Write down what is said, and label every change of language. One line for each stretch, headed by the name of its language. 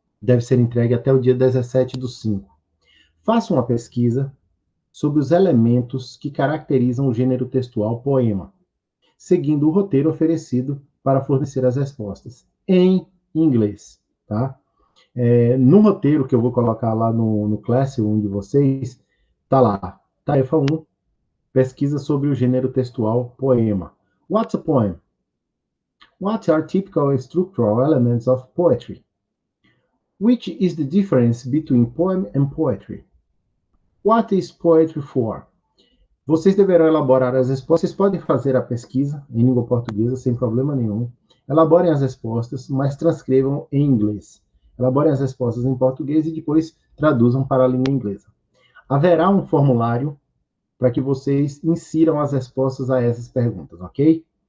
Portuguese: Deve ser entregue até o dia 17/5. Faça uma pesquisa sobre os elementos que caracterizam o gênero textual poema, seguindo o roteiro oferecido para fornecer as respostas, em inglês, tá? No roteiro que eu vou colocar lá no Classroom de vocês, tá lá, tarefa 1, pesquisa sobre o gênero textual poema.
English: What's a poem? What are typical structural elements of poetry? Which is the difference between poem and poetry? What is poetry for?
Portuguese: Vocês deverão elaborar as respostas. Vocês podem fazer a pesquisa em língua portuguesa sem problema nenhum. Elaborem as respostas, mas transcrevam em inglês. Elaborem as respostas em português e depois traduzam para a língua inglesa. Haverá um formulário para que vocês insiram as respostas a essas perguntas, ok?